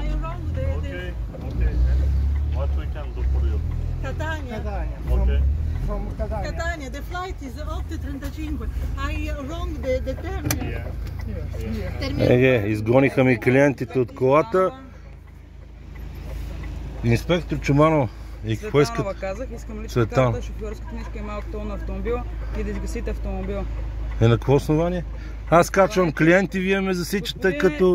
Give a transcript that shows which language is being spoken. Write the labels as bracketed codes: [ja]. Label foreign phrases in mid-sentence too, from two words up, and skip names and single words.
[en] wrong. Okay. What we can do for you? Catania. Okay. From Catania. Catania, the flight is 8:35. I wrong the terminal. [bg] Изгониха ми клиентите от колата. Инспектор Чуманов, и какво искат? Цветанова казах, искам лична карта, шофьорска книжка и малко тол на автомобила и да изгасите автомобила. На какво основание? Аз качвам клиенти, вие ме засичате като...